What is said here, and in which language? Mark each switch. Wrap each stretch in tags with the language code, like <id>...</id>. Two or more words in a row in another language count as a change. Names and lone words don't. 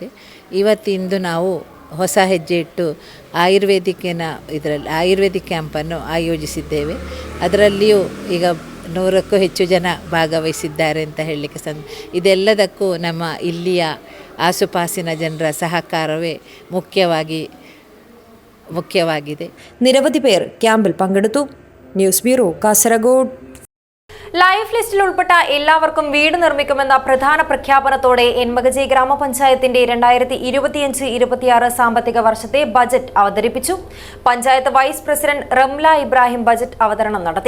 <kn>ಇವತ್ತಿಂದು ನಾವು ಹೊಸ ಹೆಜ್ಜೆ ಇಟ್ಟು ಆಯುರ್ವೇದಿಕ್ ಕ್ಯಾಂಪನ್ನು ಆಯೋಜಿಸಿದ್ದೇವೆ. ಅದರಲ್ಲಿಯೂ ಈಗ 100ಕ್ಕೂ ಹೆಚ್ಚು ಜನ ಭಾಗವಹಿಸಿದ್ದಾರೆ ಅಂತ ಹೇಳಲಿಕ್ಕೆ ಇದೆಲ್ಲದಕ್ಕೂ ನಮ್ಮ ಇಲ್ಲಿಯ ಆಸುಪಾಸಿನ ಜನರ ಸಹಕಾರವೇ ಮುಖ್ಯವಾಗಿದೆ.</kn> <ml>നിരവധി പേർ ക്യാമ്പിൽ പങ്കെടുത്തു. ന്യൂസ് ബ്യൂറോ, കാസർഗോഡ്. ലൈഫ് ലിസ്റ്റിൽ ഉൾപ്പെട്ട എല്ലാവർക്കും വീട് നിർമ്മിക്കുമെന്ന പ്രധാന പ്രഖ്യാപനത്തോടെ എൻമകജി ഗ്രാമപഞ്ചായത്തിന്റെ 2025-26 സാമ്പത്തിക വർഷത്തെ ബജറ്റ് അവതരിപ്പിച്ചു. പഞ്ചായത്ത് വൈസ് പ്രസിഡന്റ് റംല ഇബ്രാഹിം ബജറ്റ് അവതരണം നടത്തി.</ml>